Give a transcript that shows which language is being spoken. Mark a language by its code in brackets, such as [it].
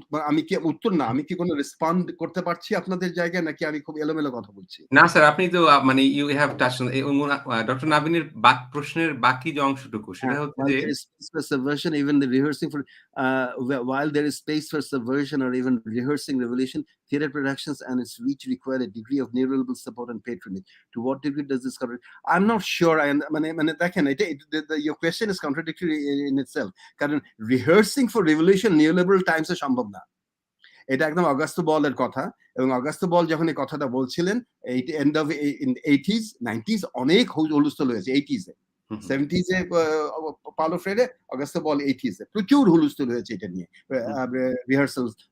[bn] আমি কি কোনো রেসপন্ড করতে পারছি আপনাদের জায়গায়, নাকি আমি খুব এলোমেলো কথা বলছি? না স্যার, আপনি তো মানে you have touched on doctor নাবিনের প্রশ্নের বাকি যে অংশটুকু, সেটা হচ্ছে যে [en] there is space for subversion, even the rehearsing for while there is space for subversion or even rehearsing revolution, theatre productions and its reach require a degree of neoliberal support and patronage. To what degree does this cover? I'm not sure. [bn] মানে দেখেন, [en] your question is contradictory in itself, [bn] কারণ [en] rehearsing for revolution neoliberal times [bn] এ সম্ভব না। এটা একদম Augusto বলের কথা, এবং অগাস্তো বল যখন এই কথাটা বলছিলেন এন্ড অফ 80s 90s অনেক হুলস্থুল হয়েছে 80s এ 70s এ পাওলো ফ্রেরে, অগাস্তো বল 80s এ প্রচুর হুলস্থুল হয়েছে এটা নিয়ে রিহার্সাল।